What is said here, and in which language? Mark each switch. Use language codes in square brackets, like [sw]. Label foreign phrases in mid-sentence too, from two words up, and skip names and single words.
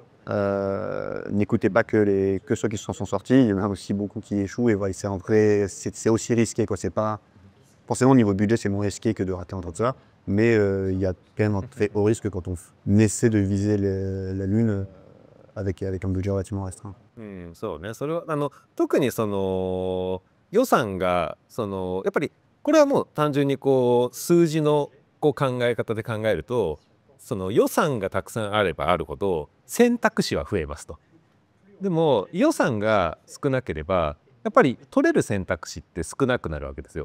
[fr] N'écoutez pas que ceux qui sont sortis, il y en a aussi beaucoup qui échouent et voilà, c'est aussi risqué, quoi. C'est pas forcément au niveau budget, c'est moins risqué que de rater un truc ça, mais il y a quand même un très haut risque quand on essaie de viser la lune avec un budget relativement restreint. [ja] うん、そうね。それは特にその予算がやっぱりこれはもう単純にこう数字のこう考え方で考えると、その予算がたくさんあればあるほど選択肢は増えますと。でも予算が少なければやっぱり取れる選択肢って少なくなるわけですよ。